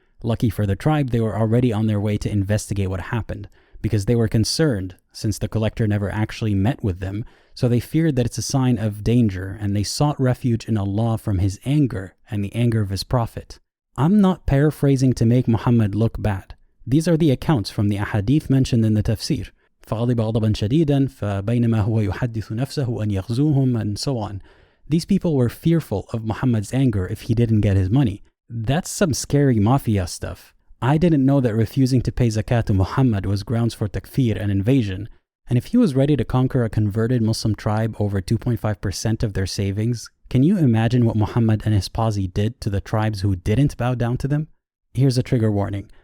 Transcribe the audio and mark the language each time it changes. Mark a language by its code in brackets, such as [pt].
[en] Lucky for the tribe, they were already on their way to investigate what happened, because they were concerned since the collector never actually met with them, so they feared that it's a sign of danger, and they sought refuge in Allah from His anger and the anger of His Prophet. I'm not paraphrasing to make Muhammad look bad. These are the accounts from the ahadith mentioned in the tafsir. [ar] فَغَضِبَ غَضَبًا شَدِيدًا فَبَيْنَمَا هُوَ يُحَدِّثُ نَفْسَهُ أَنْ يَغْزُوهُمْ [en] and so on. These people were fearful of Muhammad's anger if he didn't get his money. That's some scary mafia stuff. I didn't know that refusing to pay zakat to Muhammad was grounds for takfir and invasion. And if he was ready to conquer a converted Muslim tribe over 2.5% of their savings, can you imagine what Muhammad and his posse did to the tribes who didn't bow down to them? Here's a trigger warning.